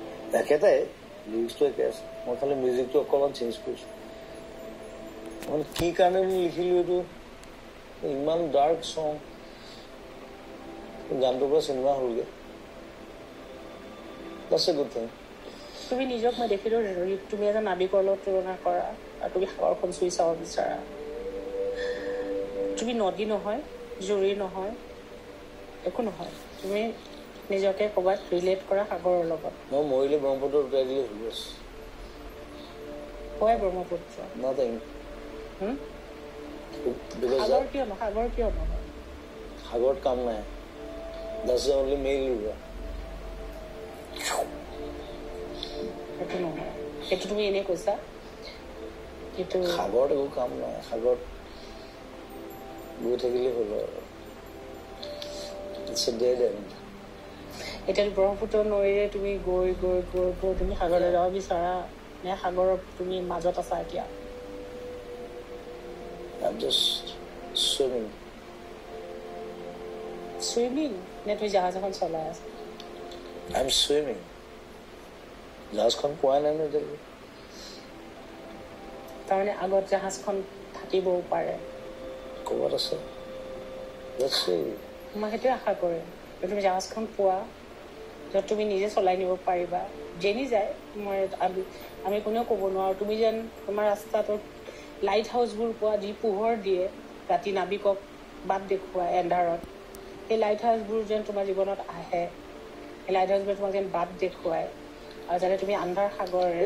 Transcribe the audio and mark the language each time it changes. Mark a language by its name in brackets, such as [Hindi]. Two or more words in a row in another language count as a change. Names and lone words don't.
[Assamese] একেটাই লিৰিক্সটো একে আছে মই খালি মিউজিকটো অকণমান চেঞ্জ কৰিছোঁ মানে কি কাৰণে লিখিলোঁ এইটো ইমান [English] dark song [Assamese] গানটোৰ পৰা চিনেমা হ'লগৈ [English] That's a good thing. [Assamese] তুমি নিজক মই দেখিলোঁ তুমি এজন নাবিকৰ লগত তুলনা কৰা আৰু তুমি সাগৰখন চুই চাব বিচাৰা তুমি নদী নহয় জুৰি নহয় একো নহয় তুমি নিজকে ক'ৰবাত ৰিলেট কৰা সাগৰৰ লগত মই মৰিলে ব্ৰহ্মপুত্ৰ উঠাই দিলে হৈ আছে হয় ব্ৰহ্মপুত্ৰ [English] Nothing. [Assamese] সাগৰ কিয় নহয় সাগৰত কাম নাই [English] That's the only male river. [Assamese] সেইটো নহয় সেইটো তুমি এনেই কৈছা কিন্তু সাগৰত একো কাম নাই সাগৰত গৈ থাকিলে হ'ল [English] It's a dead end. [Assamese] এতিয়া ব্ৰহ্মপুত্ৰ নৈৰে তুমি গৈ গৈ গৈ গৈ তুমি সাগৰলৈ যাব বিচাৰা নে সাগৰৰ তুমি মাজত আছা এতিয়া [English] I'm just swimming. Swimming? [Assamese] নে তুমি জাহাজ এখন চলাই আছা [English] I'm swimming. [Assamese] জাহাজখন পোৱা নাই ন এতিয়া তাৰমানে আগত জাহাজখন থাকিবও পাৰে ক'ৰবাত আছে মই সেইটোৱে আশা কৰিম তুমি জাহাজখন পোৱা য'ত তুমি নিজে চলাই নিব পাৰিবা যেনি যায় মই আমি কোনেও ক'ব নোৱাৰোঁ তুমি যেন তোমাৰ ৰাস্তাটোত লাইট হাউচবোৰ পোৱা যি পোহৰ দিয়ে ৰাতি নাবিকক বাট দেখুৱাই এন্ধাৰত সেই লাইট হাউচবোৰ যেন তোমাৰ জীৱনত আহে সেই লাইট হাউচবোৰ তোমাক যেন বাট দেখুৱাই আৰু যাতে তুমি আন্ধাৰ সাগৰেৰে